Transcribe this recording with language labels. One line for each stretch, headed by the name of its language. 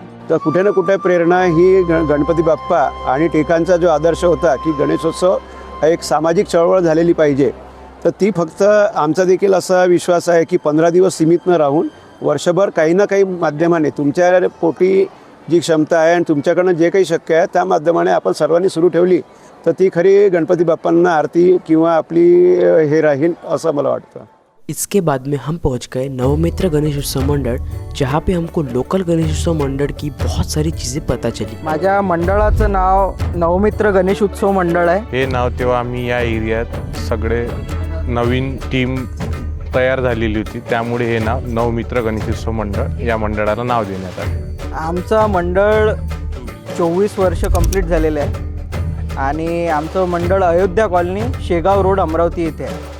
Marathi: तर कुठे ना कुठे प्रेरणा ही गणपती बाप्पा आणि टिकांचा जो आदर्श होता की गणेशोत्सव हा एक सामाजिक चळवळ झालेली पाहिजे, तर ती फक्त आमचा देखील असा विश्वास आहे की 15 दिवस सीमित न राहून वर्षभर काही ना काही माध्यमाने तुमच्या पोटी जी क्षमता आहे आणि तुमच्याकडनं जे काही शक्य आहे त्या माध्यमाने आपण सर्वांनी सुरू ठेवली तर ती खरी गणपती बाप्पांना आरती किंवा आपली हे राहील असं मला वाटतं.
Hindi: इसके बाद में हम पहुंच गए नवमित्र गणेश उत्सव मंडल, जहाँ पे हमको लोकल गणेश उत्सव मंडल की बहुत सारी चीज़ें पता चली.
Marathi: माझ्या मंडळाचं नाव नवमित्र गणेश उत्सव मंडळ आहे. हे नाव तेव्हा आम्ही या एरियात सगळे नवीन टीम तयार झालेली होती, त्यामुळे हे नाव नवमित्र गणेश उत्सव मंडळ या मंडळाला नाव देण्यात आले. आमचं मंडळ 24 वर्ष कंप्लीट झालेलं आहे आणि आमचं मंडळ अयोध्या कॉलनी, शेगाव रोड, अमरावती येथे आहे.